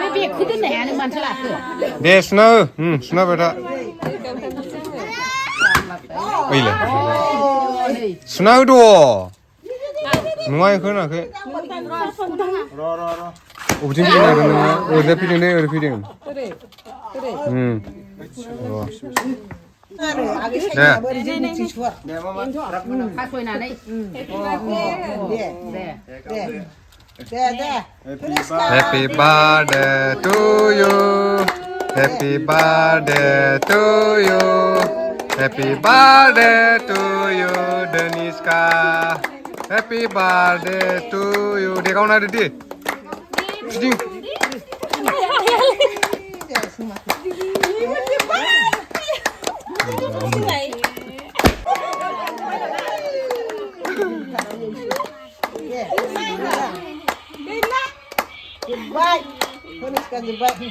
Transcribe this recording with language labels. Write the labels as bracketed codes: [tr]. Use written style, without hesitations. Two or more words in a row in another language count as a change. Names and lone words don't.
[brx] बेगखौ दोननाया नों मानोथो लाखो दे सुना सुनाबाय था ओइलाय सुना होद' नङा बेखौ होनाखै बबेथिं फैनो नागिरदों नोङो ओरैनो फैदों दे ओरै फैदों [en] Happy birthday to you. Happy birthday to you. Happy birthday to you, Dhaniska. Happy birthday to you. [ms] Dek kau nak di? Sini. Baik, Dhaniska baik.